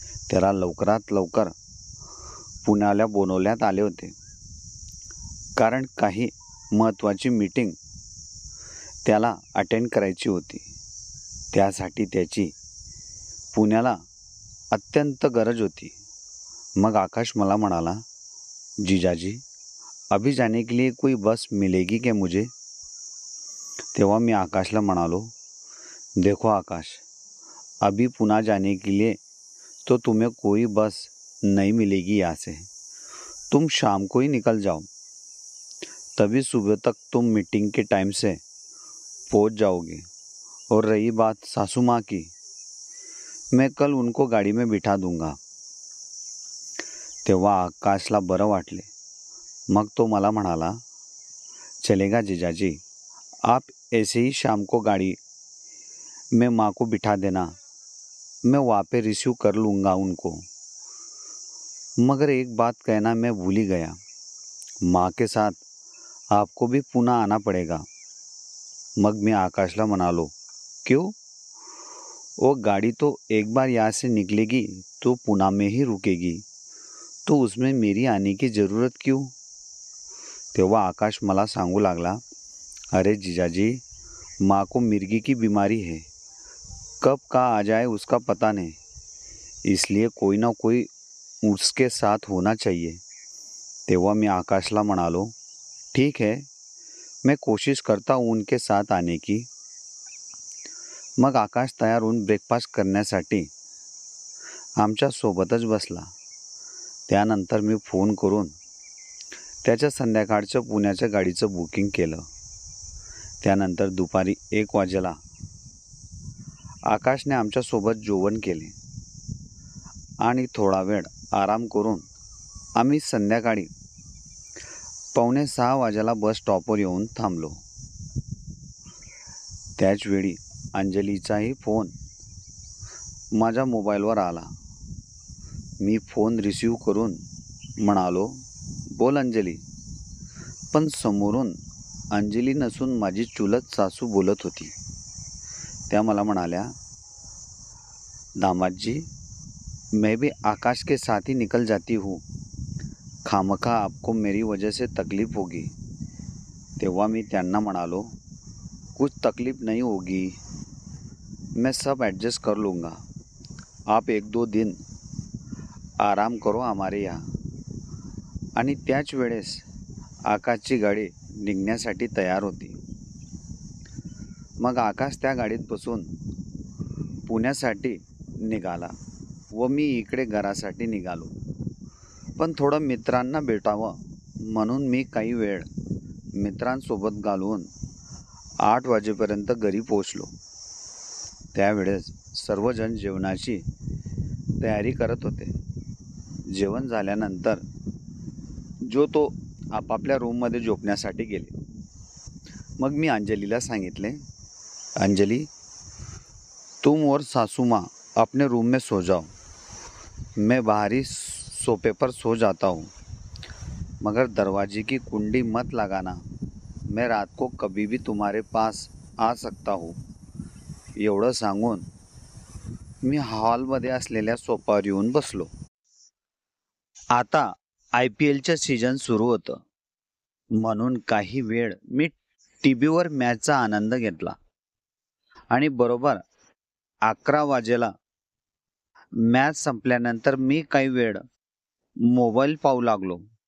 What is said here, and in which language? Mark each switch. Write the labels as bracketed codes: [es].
[mr] त्याला लवकरात लवकर पुण्याला बोलवण्यात आले होते, कारण काही महत्त्वाची मीटिंग त्याला अटेंड करायची होती. त्यासाठी त्याची पुण्याला अत्यंत गरज होती. मग आकाश मला म्हणाला, [hi] जीजाजी, अभी जाने के लिए कोई बस मिलेगी क्या मुझे? [mr] तेव्हा मी आकाशला म्हणालो, [hi] देखो आकाश, अभी पुणे जाने के लिए तो तुम्हें कोई बस नहीं मिलेगी यहाँ से, तुम शाम को ही निकल जाओ, तभी सुबह तक तुम मीटिंग के टाइम से पहुँच जाओगे. और रही बात सासू माँ की, मैं कल उनको गाड़ी में बिठा दूंगा. [mr] तेव्हा आकाशला बरं वाटले. मग तो मला म्हणाला, [hi] चलेगा जीजाजी, आप ऐसे ही शाम को गाड़ी में माँ को बिठा देना, मैं वहाँ पे रिसीव कर लूँगा उनको. मगर एक बात कहना मैं भूल ही गया, माँ के साथ आपको भी पुणे आना पड़ेगा. [mr] मग मी आकाशला म्हणालो, [hi] क्यों? वो गाड़ी तो एक बार यहाँ से निकलेगी तो पुणे में ही रुकेगी, तो उसमें मेरी आने की ज़रूरत क्यों? [mr] तेव्हा आकाश मला सांगू लागला, [hi] अरे जीजाजी, माँ को मिर्गी की बीमारी है, कब का आ जाए उसका पता नहीं, इसलिए कोई ना कोई उसके साथ होना चाहिए. [mr] तेव्हा मी आकाशला म्हणालो, [hi] ठीक है, मैं कोशिश करता हूँ उनके साथ आने की. [mr] मग आकाश तयार होऊन ब्रेकफास्ट करण्यासाठी आमच्या सोबतच बसला. त्यानंतर मी फोन करून त्याच्या संध्याकाळच्या पुण्याच्या गाडीचं बुकिंग केलं. त्यानंतर दुपारी 1 वाजेला आकाशने आमच्यासोबत जेवण केले आणि थोडा वेळ आराम करून आम्ही संध्याकाळी 5:45 वाजेला बस स्टॉपवर येऊन थांबलो. त्याचवेळी अंजलीचाही फोन माझ्या मोबाईलवर आला. मी फोन रिसीव करून म्हणालो, बोल अंजली. पण समोरून अंजली नसून माझी चुलत सासू बोलत होती. त्या मला म्हणाल्या, [hi] दामाद जी, मैं भी आकाश के साथ ही निकल जाती हूँ, खामखा आपको मेरी वजह से तकलीफ होगी. [mr] तेव्हा मी त्यांना म्हणालो, [hi] कुछ तकलीफ नहीं होगी, मैं सब एडजस्ट कर लूँगा. आप 1-2 दिन आराम करो हमारे यहाँ. [mr] आणि त्याच वेळेस आकाशची गाडी निघण्यासाठी तयार होती. मग आकाश त्या गाडीत बसून पुण्यासाठी निघाला व मी इकडे घरासाठी निघालो. पण थोडं मित्रांना भेटावं म्हणून मी काही वेळ मित्रांसोबत घालवून 8 वाजेपर्यंत घरी पोचलो. त्यावेळेस सर्वजण जेवणाची तयारी करत होते. जेवण झाल्यानंतर जो तो आपापल्या रूममध्ये झोपण्यासाठी गेले. मग मी अंजलीला सांगितले, [hi] अंजली, तुम और सासू माँ अपने रूम में सो जाओ, मैं बाहरी सोफे पर सो जाता हूँ, मगर दरवाजे की कुंडी मत लगाना, मैं रात को कभी भी तुम्हारे पास आ सकता हूँ. [mr] एवढं सांगून मी हॉलमध्ये असलेल्या सोफावर येऊन बसलो. आता IPLचं सीझन सुरू होतं, म्हणून काही वेळ मी टीव्हीवर मॅचचा आनंद घेतला आणि बरोबर 11 वाजेला मॅच संपल्यानंतर मी काही वेळ मोबाईल पाहू लागलो.